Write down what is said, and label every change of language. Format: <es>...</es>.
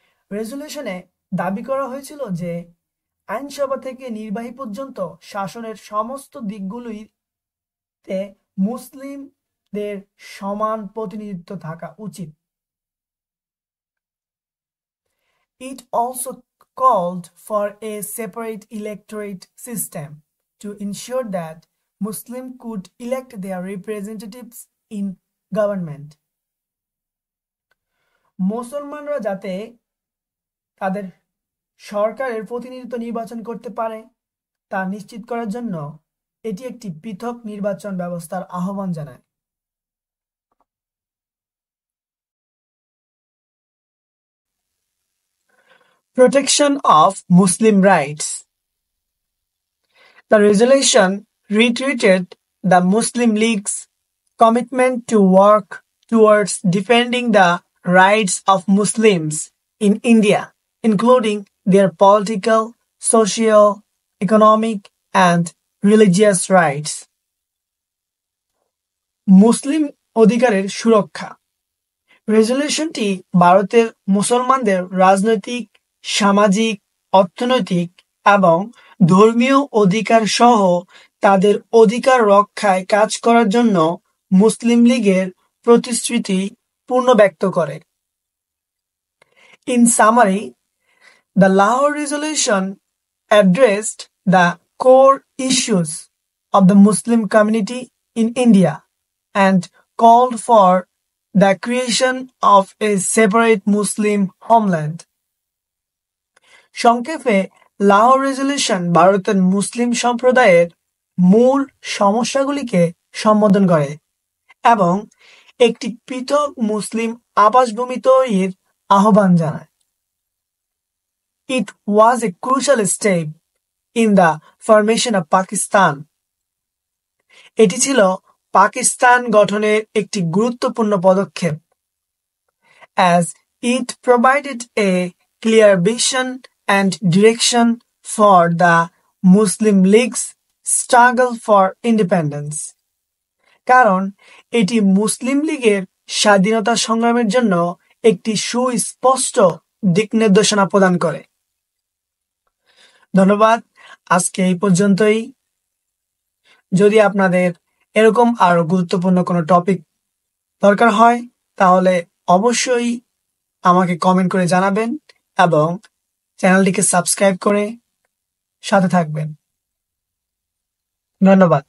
<bn>রেজলিউশনে দাবি করা হয়েছিল যে আইনসভা থেকে নির্বাহী পর্যন্ত শাসনের সমস্ত দিকগুলিতে মুসলিমদের সমান প্রতিনিধিত্ব থাকা উচিত।</bn> <en>It also called for a separate electorate system to ensure that Muslims could elect their representatives in government.</en> <bn>মুসলমানরা যাতে তাদের সরকারের প্রতিনিধিত্ব নির্বাচন করতে পারে তা নিশ্চিত করার জন্য এটি একটি পৃথক নির্বাচন ব্যবস্থার আহ্বান জানায়।</bn> <en>Protection of Muslim rights. The resolution reiterated the Muslim League's commitment to work towards defending the rights of Muslims in India, including their political, social, economic, and religious rights.</en> <bn>মুসলিম অধিকারের সুরক্ষা। রেজলিউশনটি ভারতের মুসলমানদের রাজনৈতিক, সামাজিক, অর্থনৈতিক এবং ধর্মীয় অধিকার সহ তাদের অধিকার রক্ষায় কাজ করার জন্য মুসলিম লীগের প্রতিশ্রুতি পুনর্ব্যক্ত করে।</bn> <en>In summary, the Lahore Resolution addressed the core issues of the Muslim community in India and called for the creation of a separate Muslim homeland.</en> <bn>সংক্ষেপে, লাহোর রেজলিউশন ভারতের মুসলিম সম্প্রদায়ের মূল সমস্যাগুলিকে সম্বোধন করে এবং একটি পৃথক মুসলিম আবাসভূমি তৈরির আহ্বান জানায়।</bn> <en>It was a crucial step in the formation of Pakistan.</en> <bn>এটি ছিল পাকিস্তান গঠনের একটি গুরুত্বপূর্ণ পদক্ষেপ,</bn> <en>as it provided a clear vision and direction for the Muslim League's struggle for independence.</en> <bn>কারণ এটি মুসলিম লীগের স্বাধীনতা সংগ্রামের জন্য একটি সুস্পষ্ট দিকনির্দেশনা প্রদান করে। ধন্যবাদ। আজকে এই পর্যন্তই। যদি আপনাদের এরকম আরো গুরুত্বপূর্ণ কোনো টপিক দরকার হয় তাহলে অবশ্যই আমাকে কমেন্ট করে জানাবেন এবং চ্যানেলটিকে সাবস্ক্রাইব করে সাথে থাকবেন। ধন্যবাদ।</bn>